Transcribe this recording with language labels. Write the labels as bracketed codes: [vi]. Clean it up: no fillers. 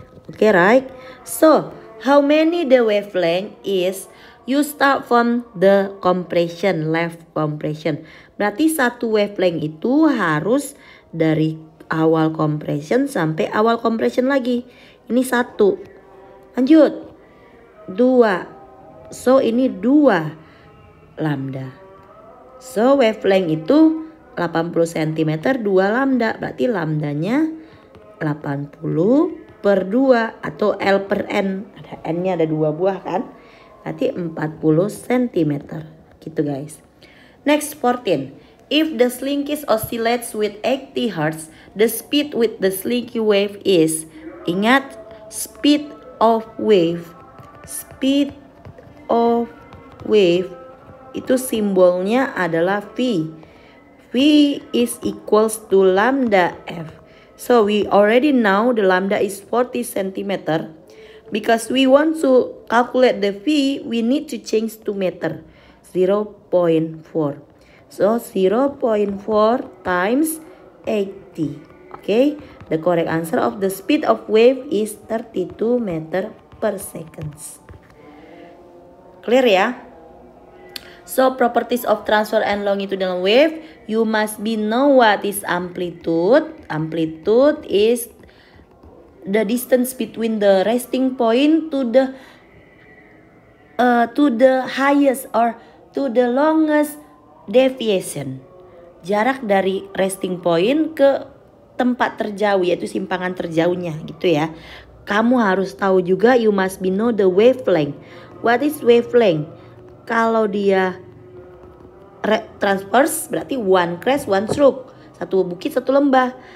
[en] Oke, right? So, how many the wavelength is You start from the compression, left compression. [id] Berarti satu wavelength itu harus dari awal compression sampai awal compression lagi. Ini 1. Lanjut. 2. [en] So ini 2 lambda. So wavelength itu 80 cm 2 lambda. [id] Berarti lambdanya 80 per 2 atau L per N. Ada N-nya ada 2 buah kan. Berarti 40 cm. Gitu guys. [en] Next 14. If the slinky oscillates with 80 Hz, the speed with the slinky wave is. [id] Ingat, [en] speed of wave. [id] Speed of wave itu simbolnya adalah V. [en] V is equals to lambda F. So we already know the lambda is 40 cm. Because we want to calculate the V, we need to change to meter. 0.4. So 0.4 times 80. Okay, the correct answer of the speed of wave is 32 meter per second. Clear ya? So properties of transfer and longitudinal wave, you must be know what is amplitude. Amplitude is the distance between the resting point to the highest or to the longest deviation. [id] Jarak dari resting point ke tempat terjauh, yaitu simpangan terjauhnya gitu ya. Kamu harus tahu juga, [en] you must be know the wavelength. What is wavelength? [id] Kalau dia transverse berarti [en] one crest one stroke, [id] satu bukit satu lembah.